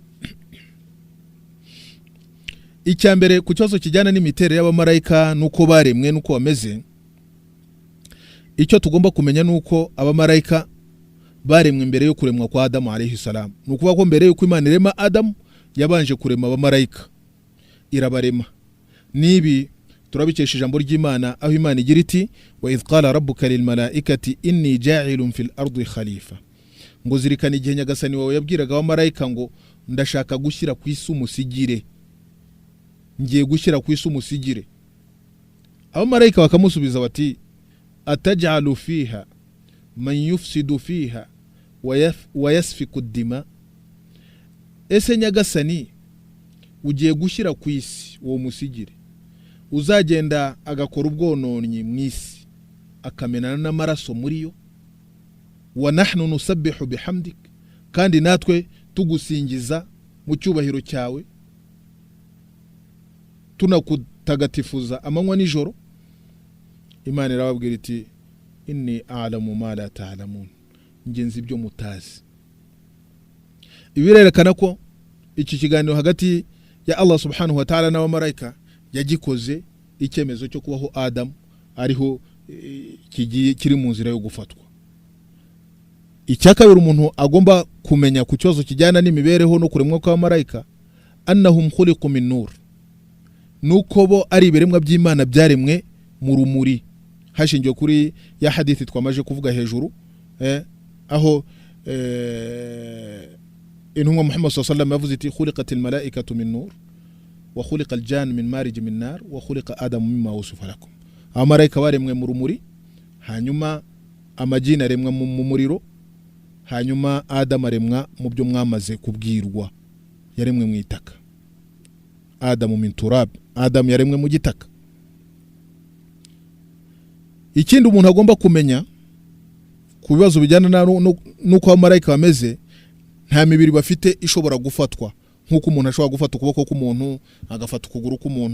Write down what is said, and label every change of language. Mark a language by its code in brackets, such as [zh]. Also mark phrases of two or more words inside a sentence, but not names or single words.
[rw] Icyambere ku kibazo kijyana n'imiterere y'abamarayika nuko baremwe nuko bameze, icyo tugomba kumenya nuko abamarayika baremwe mbere yo kuremwa kwa Adamu [ar] عليه السلام. [rw] Nukuvuga ko mbere yuko Imana irema Adamu yabanje kurema abamarayika, irabarema. Nibi turabikesha ijambo ry'Imana, aho Imana igira iti [ar] وإذ قال ربك للملائكة إني جاعل في الأرض خليفة. [rw] Ngo zirikana igihe Nyagasani wawe yabwiraga abamarayika ngo ndashaka gushyira ku isi umusigire, ngiye gushyira ku isi umusigire. Abamarayika bakamusubiza bati [ar] أتجعل فيها من يفسد فيها ويسفك الدماء. [rw] Ese Nyagasani ugiye gushyira ku isi uwo musigire, uzagenda agakora ubwononyi mu isi, akamenana n'amaraso muri yo, [ar] ونحن نسبح بحمدك, [rw] kandi natwe tugusingiza mu cyubahiro cyawe, tunakutagatifuza amanywa nijoro. Imana irababwira iti [ar] إني أعلم ما لا تعلمون, [rw] ngenzi ibyo mutazi. Ibirerekana ko iki kiganiro hagati ya [ar] الله سبحانه وتعالى [rw] n'abamarayika yagikoze icyemezo cyo kubaho Adamu ariho kiri mu nzira yo gufatwa. Icyakabiri umuntu agomba kumenya ku kibazo kijyana n'imibereho no kuremwa kw'abamarayika, [ar] أنهم خلقوا من نور, [rw] nuko bo ari ibiremwa by'Imana byaremwe mu rumuri, hashingiye kuri ya hadithi twamaje kuvuga hejuru, aho intumwa Muhammad [ar] صلى الله عليه وسلم [rw] yavuze iti [ar] خلقت الملائكة من نور وخلق الجان من مارج من نار وخلق آدم مما وصف لكم. [rw] Abamarayika baremwe mu rumuri, hanyuma amajini aremwa mu muriro, hanyuma Adamu aremwa mu byo mwamaze kubwirwa, yaremwe mu itaka. Adamu [ar] من تراب, [rw] Adamu yaremwe mu gitaka. Ikindi umuntu agomba kumenya ku bibazo bijyana nuko abamarayika bameze, nta mibiri bafite ishobora gufatwa nkuko umuntu ashobora gufata ukuboko k'umuntu agafata ukuguru k'umuntu.